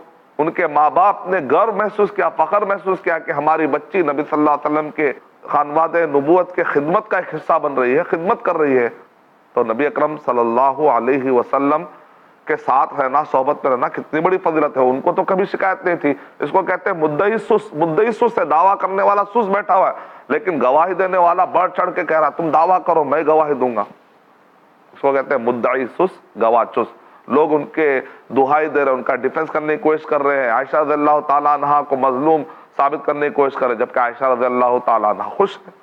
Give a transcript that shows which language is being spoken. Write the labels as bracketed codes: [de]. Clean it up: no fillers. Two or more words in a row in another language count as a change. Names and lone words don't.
[ur] ان کے ماں باپ نے گرو محسوس کیا، فخر محسوس کیا کہ ہماری بچی نبی [ar] صلی اللہ علیہ وسلم [ur] کے خانواد نبوت کے خدمت کا ایک حصہ بن رہی ہے، خدمت کر رہی ہے. تو نبی اکرم [ar] صلی اللہ علیہ وسلم [ur] کے ساتھ رہنا، صحبت میں رہنا کتنی بڑی فضیلت ہے. ان کو تو کبھی شکایت نہیں تھی. اس کو کہتے ہیں مدعی سس. مدعی سس ہے، دعویٰ کرنے والا سس بیٹھا ہوا ہے، لیکن گواہی دینے والا بڑھ چڑھ کے کہہ رہا تم دعویٰ کرو میں گواہی دوں گا. اس کو کہتے ہیں مدعی سس گواہ چس. لوگ ان کے دہائی دے رہے ہیں، ان کا ڈیفنس کرنے کی کوشش کر رہے ہیں، عائشہ [ar] رضی اللہ تعالیٰ عنہ [ur] کو مظلوم ثابت کرنے کی کوشش کر رہے ہیں، جبکہ عائشہ [ar] رضی اللہ تعالیٰ عنہ [ur] خوش ہے.